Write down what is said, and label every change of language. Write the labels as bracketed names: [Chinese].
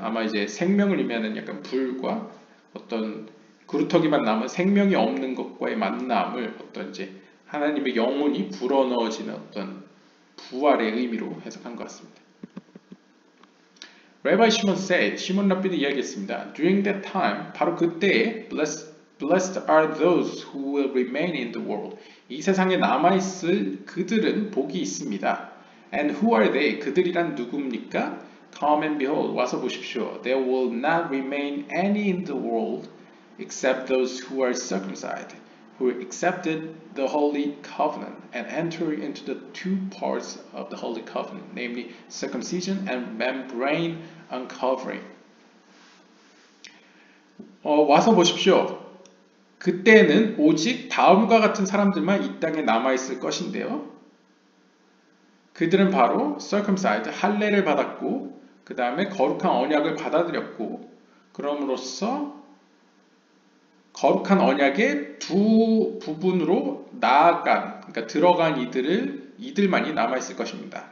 [Korean] 아마 이제 생명을 의미하는 약간 불과 어떤 그루터기만 남은 생명이 없는 것과의 만남을 어떤 이제 하나님의 영혼이 불어넣어지는 어떤 부활의 의미로 해석한 것 같습니다. [English] Rabbi Shimon said, [Korean] 시몬 랍비는 이야기했습니다. [English] During that time, [Korean] 바로 그때에 [English] Blessed are those who will remain in the world. [Korean] 이 세상에 남아있을 그들은 복이 있습니다. [English] And who are they? [Korean] 그들이란 누굽니까? [English] Come and behold. [Korean] 와서 보십시오. [English] There will not remain any in the world except those who are circumcised, who accepted the Holy Covenant and enter into the two parts of the Holy Covenant, namely circumcision and membrane uncovering. [Korean] 와서 보십시오. 그때는 오직 다음과 같은 사람들만 이 땅에 남아있을 것인데요. 그들은 바로 circumcised, 할례를 받았고 그 다음에 거룩한 언약을 받아들였고 그럼으로써 거룩한 언약의 두 부분으로 나아간, 그러니까 들어간 이들만이 남아있을 것입니다.